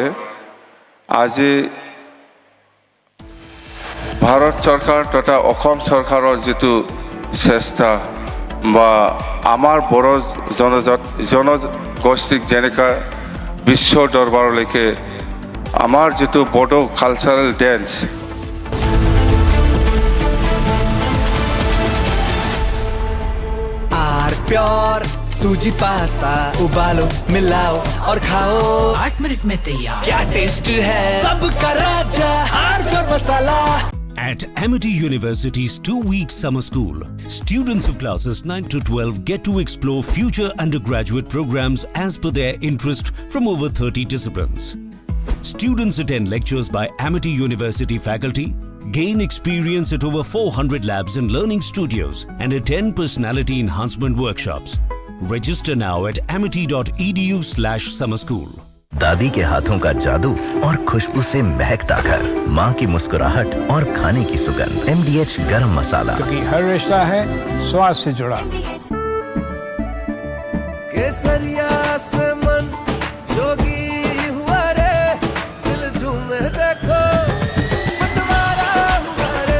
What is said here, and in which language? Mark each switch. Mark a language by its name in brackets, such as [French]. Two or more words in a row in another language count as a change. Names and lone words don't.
[Assamese] আজি ভাৰত চৰকাৰ তথা অসম চৰকাৰৰ যেটো চেষ্টা বা আমাৰ বড়ো জনগোষ্ঠীক যেনেকা বিশ্ব দৰবাৰলৈকে আমাৰ যেটো বড়ো [English] cultural dance [Hindi] प्योर सूजी पास्ता उबालो मिलाओ और खाओ 8 मिनट में तैयार। क्या टेस्ट है सबका राजा हार्डवेयर मसाला। [English] At Amity University's 2-week summer school, students of classes 9 to 12 get to explore future undergraduate programs as per their interest from over 30 disciplines. Students attend lectures by Amity University faculty, gain experience at over 400 labs and learning studios, and attend personality enhancement workshops. Register now at amity.edu/summer school. [Hindi] दादी के हाथों का जादू और खुशबू से महकता घर, माँ की मुस्कुराहट और खाने की सुगंध। MDH गरम मसाला, क्योंकि हर रिश्ता है स्वाद से जुड़ा। केसरिया से मन जोगी हुआ रे, दिल झूमे देखो मतवारा हुआ रे।